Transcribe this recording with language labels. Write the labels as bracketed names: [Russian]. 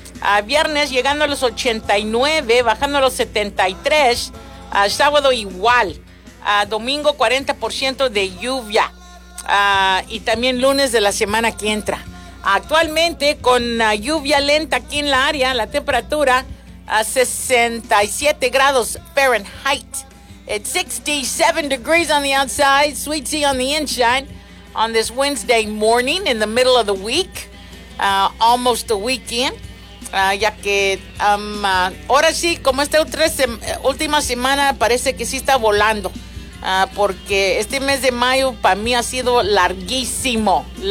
[Spanish] A viernes llegando a los 89, bajando a los 73, a sábado igual, a domingo 40% de lluvia, y también lunes de la semana que entra. Actualmente con lluvia lenta aquí en la área, la temperatura a 67 grados Fahrenheit. [English] It's 67 degrees on the outside, sweet tea on the inside, on this Wednesday morning in the middle of the week, almost the weekend. [Spanish] Ya que ahora sí, como esta última semana parece que sí está volando, porque este mes de mayo para mí ha sido larguísimo.